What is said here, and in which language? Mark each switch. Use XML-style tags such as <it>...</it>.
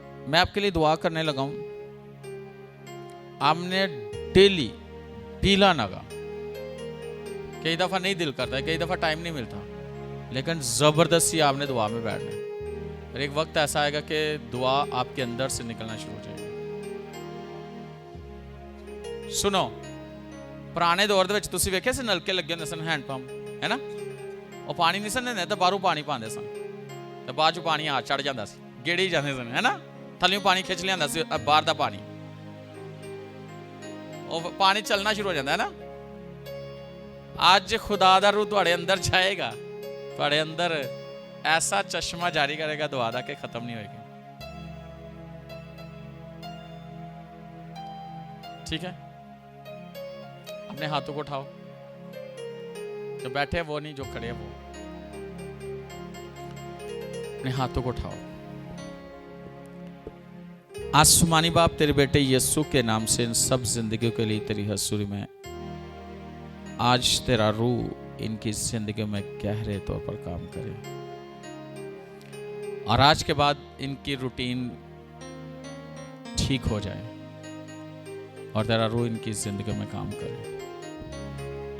<hi>मैं आपके लिए दुआ करने लगा हूं। आपने डेली पीला नगा, कई दफा नहीं दिल करता है, कई दफा टाइम नहीं मिलता, लेकिन जबरदस्ती आपने दुआ में बैठना है। और एक वक्त ऐसा आएगा कि दुआ आपके अंदर से निकलना शुरू हो जाएगी। सुनो, पुराने दौर</hi> <pa>ਦੇ ਵਿੱਚ ਤੁਸੀਂ ਵੇਖਿਆ ਸੀ ਨਲਕੇ ਲੱਗੇ ਹੁੰਦੇ ਸਨ, ਹੈਂਡ ਪੰਪ, ਹੈ ਨਾ? ਉਹ ਪਾਣੀ ਨਹੀਂ ਸਨ ਦਿੰਦੇ, ਤਾਂ ਬਾਹਰੋਂ ਪਾਣੀ ਪਾਉਂਦੇ ਸਨ, ਤੇ ਬਾਅਦ ਚ ਪਾਣੀ ਆ ਚੜ ਜਾਂਦਾ ਸੀ, ਗੇੜੇ ਹੀ ਜਾਂਦੇ ਸਨ, ਹੈ ਨਾ? ਥੱਲੇੋਂ ਪਾਣੀ ਖਿੱਚ ਲਿਆਂਦਾ ਸੀ, ਬਾਹਰ ਦਾ ਪਾਣੀ, ਉਹ ਪਾਣੀ ਚੱਲਣਾ ਸ਼ੁਰੂ ਹੋ ਜਾਂਦਾ, ਹੈ ਨਾ? ਅੱਜ ਖੁਦਾ ਦਾ ਰੂਹ ਤੁਹਾਡੇ ਅੰਦਰ ਜਾਏਗਾ, ਤੁਹਾਡੇ ਅੰਦਰ ਐਸਾ ਚਸ਼ਮਾ ਜਾਰੀ ਕਰੇਗਾ ਦੁਆ ਦਾ ਕਿ ਖਤਮ ਨਹੀਂ ਹੋਏਗੀ।</pa> <hi>ठीक है, अपने हाथों को उठाओ, जो बैठे वो नहीं, जो खड़े हैं वो। अपने हाथों को उठाओ। आसमानी बाप, तेरे बेटे यीशु के नाम से इन सब जिंदगियों के लिए तेरी हजूरी में आज तेरा रूह इनकी जिंदगी में गहरे तौर पर काम करे, और आज के बाद इनकी रूटीन ठीक हो जाए और तेरा रूह इनकी जिंदगी में काम करे।</hi>